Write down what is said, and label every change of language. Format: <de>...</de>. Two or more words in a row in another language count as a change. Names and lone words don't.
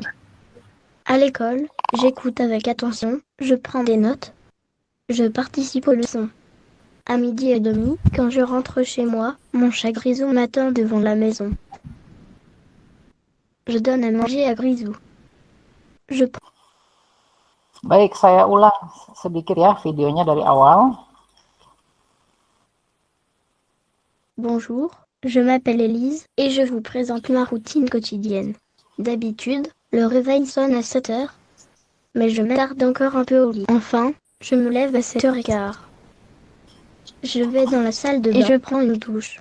<fr>À l'école, j'écoute avec attention, je prends des notes. Je participe aux leçons. À 12h30, quand je rentre chez moi, mon chat Grisou m'attend devant la maison. Je donne à manger à Grisou.</fr> <id>Baik, saya ulang sedikit ya videonya dari awal.</id> <fr>Bonjour, je m'appelle Élise et je vous présente ma routine quotidienne. D'habitude, le réveil sonne à 7 heures, mais je m'attarde encore un peu au lit. Enfin, je me lève à 7h15. Je vais dans la salle de bain et je prends une douche.</fr>